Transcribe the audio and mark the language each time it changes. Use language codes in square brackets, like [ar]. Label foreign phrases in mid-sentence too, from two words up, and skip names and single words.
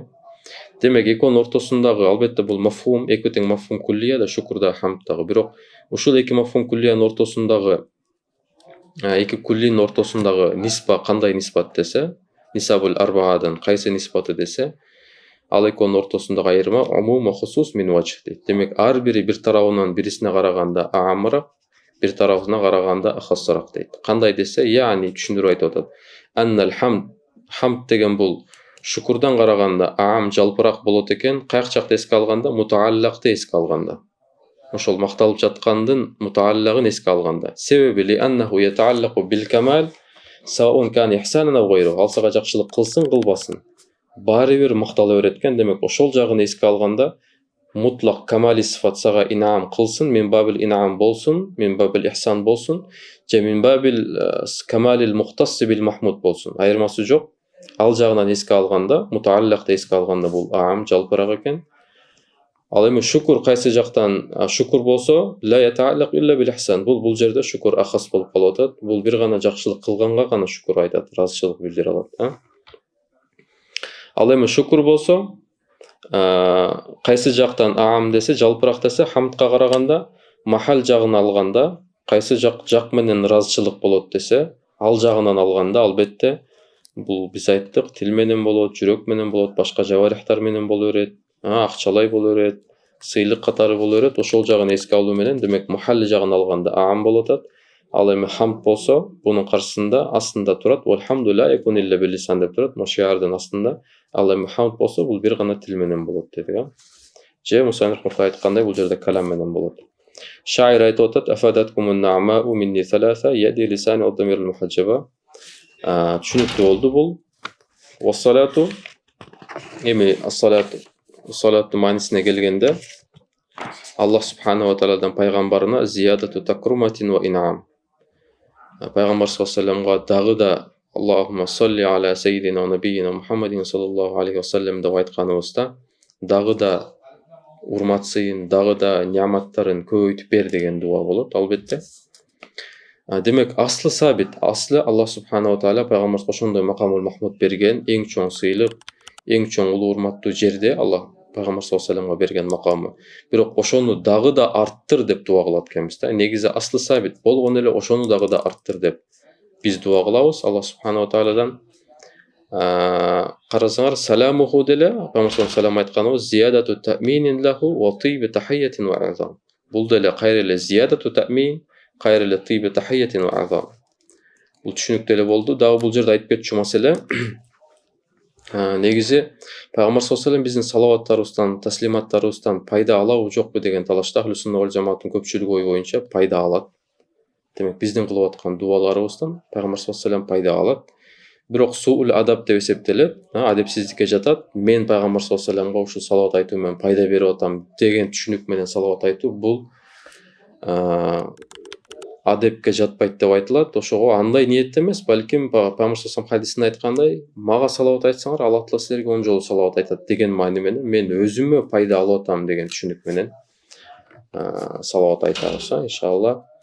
[ky] Демек экөөнүн ортосундагы, албетте бул мафхум, эки тең [ar] مفهوم كلية [ky] да, шукур да, хамд дагы. Бирок ушул эки [ar] مفهوم كلية-нын [ky] ортосундагы, эки куллинин ортосундагы ниспа кандай ниспат десе, [ar] النسب الأربع-дан [ky] кайсы ниспаты десе, ал экөөнүн ортосундагы айырма [ar] عموم وخصوص من وجه [ky] дейт. Демек ар бири бир тарабынан бирисине караганда аамыраак, бир тарабына караганда ахассараак дейт. Кандай десе, яни түшүндүрүп айтып атат. [ar] أن الحمد [ky] деген бул шукурдан караганда аам жалпыраак болот экен, кайак жакта эске алганда, мутааллакты эске алганда. Ошол макталып жаткандын мутааллагын эске алганда. [ar] Себеби لأنه يتعلق بالكمال سواء كان إحسانا أو غيره. [ky] Ал сага жакшылык кылсын, кылбасын, баары бир мактала берет экен. Демек ошол жагын эске алганда [ar] مطلق كمال صفة [ky] сага инам кылсын, [ar] من باب الإنعام [ky] болсун, [ar] من باب الإحسان [ky] болсун, же [ar] من باب الكمال المختص بالمحمود [ky] болсун. Айырмасы жок. Ал жагынан эске алганда, мутааллакты эске алганда бул аам жалпыраак экен. Ал эми шукур кайсы жактан шукур болсо, [ar] لا يتعلق إلا بالإحسان. [ky] Бул жерде шукур ахас болуп калып атат. Бул бир гана жакшылык кылганга гана шукур айтат, ыраазычылык билдире алат. Ал эми шукур болсо, кайсы жактан аам десе, жалпыраак десе, хамдка караганда, махал жагын алганда, кайсы жак менен ыраазычылык болот десе, ал жагынан алганда, албетте бул биз айттык, тил менен болот, жүрөк менен болот, башка жаварихтар менен боло берет, акчалай боло берет, сыйлык катары боло берет. Ошол жагын эске алуу менен, демек махалли жагын алганда аам болот атат. Ал эми хамд болсо, бунун каршысында астында турат, [ar] والحمد لا يكون إلا باللسان [ky] деп турат, машиардын астында. Ал эми хамд болсо, бул бир гана тил менен болот дедик. Же Муса рахматулла айткандай, бул жерде калам менен болот. Шаир айтып атат: [ar] "أفادتكم النعماء مني ثلاثة يدي ولساني والضمير المحجبا." [ky] Түшүнүктүү болду бул. Вассалату, эми ас-салаттын маанисине келгенде, [ar] الله سبحانه وتعالى-дан пайгамбарына زيادة تكرمة وإنعام. [ky] Пайгамбар [ar] صلى الله عليه وسلم-га [ky] дагы да [ar] اللهم صل على سيدنا ونبينا محمد صلى الله عليه وسلم [ky] деп айтканыбызда, дагы да урматсын, дагы да неаматтарын көбөйтүп бер деген дуа болот, албетте. Демек аслы сабит, аслы [ar] الله سبحانه وتعالى [ky] пайгамбарга ошондой [ar] المقام المحمود [ky] берген, эң чоң сыйлык, эң чоң улуу урматтуу жерде Аллах пайгамбар [ar] صلى الله عليه وسلم-га [ky] берген макамы. Бирок ошону дагы да арттыр деп дуа кылат экенбиз да. Негизи аслы сабит болгон эле ошону дагы да арттыр деп биз дуа кылабыз [ar] الله سبحانه وتعالى-дан. [ky] Карасаңар, саламуху деле пайгамбар [ar] صلى الله عليه [ky] айтканыбыз [ar] زيادة تأمين له وطيب تحية وأعظم. [ky] Бул деле кайра эле [ar] زيادة تأمين, [ky] кайрылы [ar] طيب تحية وأعظم. [ky] Бул түшүнүктүү эле болду. Дагы бул жерде айтып кетчү маселе негизи пайгамбар [ar] صلى الله عليه وسلم [ky] биздин салаваттарыбыздан, таслиматтарыбыздан пайда алабы жокпу деген талашта [ar] أهل السنة والجماعة-тын [ky] көпчүлүк ою боюнча пайда алат. Демек биздин кылып аткан дубаларыбыздан пайгамбар [ar] صلى الله عليه وسلم [ky] пайда алат. Бирок [ar] سوء الأدب [ky] деп эсептелет, адепсиздикке жатат. Мен пайгамбар [ar] صلى الله عليه وسلم-га [ky] ушул салават айтуу менен пайда берип атам деген түшүнүк менен салават айтуу бул адепке жатпайт деп айтылат. Ошого андай ниетте эмес, балким пайгамбар [ar] صلى الله عليه وسلم [ky] хадисинде айткандай, мага салават айтсаңар, Аллах Таала силерге 10 жолу салават айтат деген маани менен мен өзүмө пайда алып атам деген түшүнүк менен салават айтабыз, иншалла.